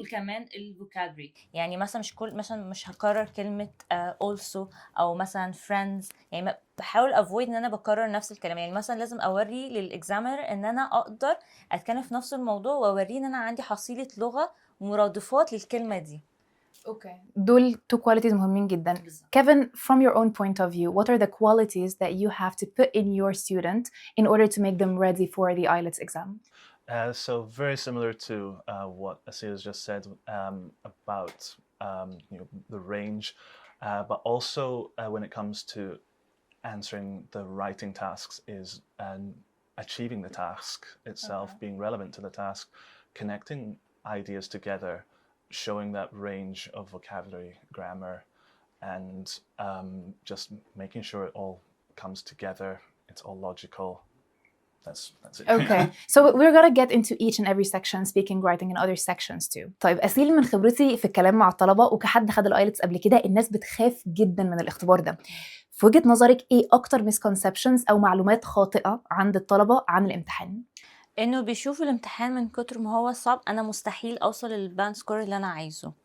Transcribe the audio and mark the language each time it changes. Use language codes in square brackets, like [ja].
[ar] وكمان الفوكابري، يعني مثلا مش هكرر كلمه also او مثلا friends، يعني بحاول افويد ان انا بكرر نفس الكلام. يعني مثلا لازم اوري للاكزامينر ان انا اقدر اتكلم في نفس الموضوع، واوريه ان انا عندي حصيله لغه ومرادفات للكلمه دي. اوكي، دول [en] two qualities [ar] مهمين جدا. [en] Kevin, from your own point of view, what are the qualities that you have to put in your student in order to make them ready for the IELTS exam? So very similar to what Asil has just said about the range, but also when it comes to answering the writing tasks is achieving the task itself, being relevant to the task, connecting ideas together, showing that range of vocabulary, grammar, and just making sure it all comes together, it's all logical. That's it. Okay, so we're gonna get into each and every section, speaking, writing, and other sections too. [ar] طيب أسيل، من خبرتي في الكلام مع الطلبة وكحد خد الآيلتس قبل كده، الناس بتخاف جدا من الاختبار ده. في وجهة نظرك إيه أكتر misconceptions أو معلومات خاطئة عند الطلبة عن الامتحان؟ انه بيشوفوا الامتحان من كتر ما هو صعب انا مستحيل اوصل للباند سكور اللي انا عايزه.